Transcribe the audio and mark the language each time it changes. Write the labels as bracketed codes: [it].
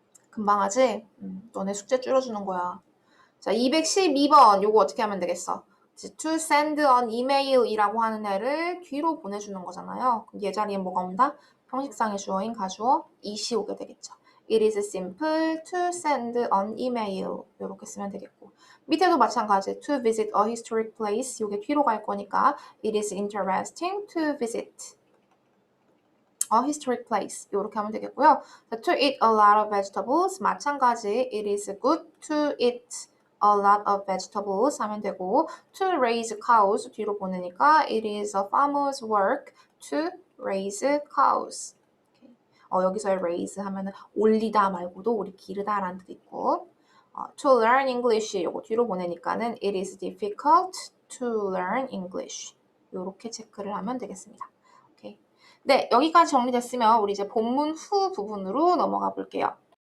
[ko] 금방 하지? 너네 숙제 줄여주는 거야. 자, 212번 요거 어떻게 하면 되겠어? [en] to send an email [ko] 이라고 하는 애를 뒤로 보내주는 거잖아요. 그럼 얘 자리에 뭐가 온다? 형식상의 주어인 가주어 it이 오게 되겠죠. [en] It is simple to send an email [ko] 이렇게 쓰면 되겠고 밑에도 마찬가지 [en] to visit a historic place [ko] 요게 뒤로 갈 거니까 [en] It is interesting to visit a historic place [ko] 이렇게 하면 되겠고요. [en] To eat a lot of vegetables 마찬가지 It is good to eat a lot of vegetables [ko] 하면 되고 [en] to raise cows [ko] 뒤로 보내니까 [en] it is a farmer's work to raise cows. [ko] 여기서의 raise 하면은 올리다 말고도 우리 기르다 라는 뜻 있고 [en] to learn English [ko] 요거 뒤로 보내니까는 [en] it is difficult to learn English [ko] 요렇게 체크를 하면 되겠습니다. 오케이. 네, 여기까지 정리됐으면 우리 이제 본문 후 부분으로 넘어가 볼게요.